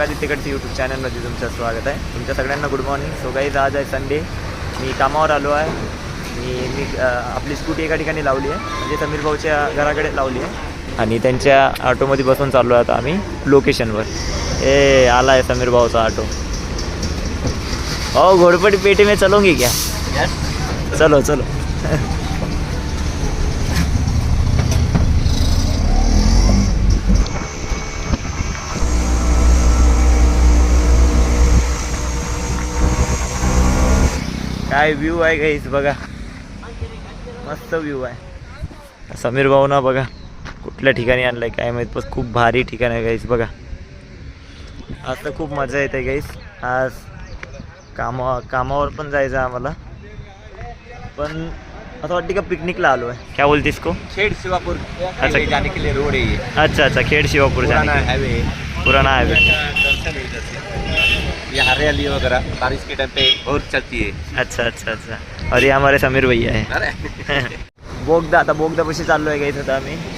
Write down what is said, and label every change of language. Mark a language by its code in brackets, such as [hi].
[mr] आदित्यकडचे YouTube चॅनलमध्ये तुमचं स्वागत आहे. तुमच्या सगळ्यांना गुड मॉर्निंग. सो गाईज, आज आहे संडे. मी कामावर आलो आहे. मी आपली स्कूटी एका ठिकाणी लावली आहे, म्हणजे समीर भाऊच्या घराकडे लावली आहे आणि त्यांच्या ऑटोमध्ये बसून चाललो आहे आता आम्ही लोकेशनवर. आला आहे समीर भाऊचा ऑटो. [hi] हो, घोड़पड़ी पेटी में चलोगी क्या? चलो चलो. [mr] काय व्ह्यू आहे गाईस, बघा मस्त व्ह्यू आहे. समीर भाऊ ना बघा कुठल्या ठिकाणी आणलं आहे काय माहीत, पण खूप भारी ठिकाण आहे गाईस. बघा आज तर खूप मजा येते गाईस. आज कामावर पण जायचं आहे आम्हाला, पण असं वाटतं का पिकनिकला आलो आहे. [hi] क्या बोलते इसको? खेड़ शिवापुर अच्छा, जाने के लिए रोड है ये. अच्छा अच्छा, खेड़ शिवापुर जाने के हाईवे, पुराना हाईवे. दर्शन है इधर से. ये हरियाली वगैरह बारिश के टाइम पे और चलती है. अच्छा अच्छा अच्छा. और ये हमारे समीर भैया आहे. अरे [mr] बोगदा, आता बोगदा पशी चाललो आहे गाईस आता आम्ही.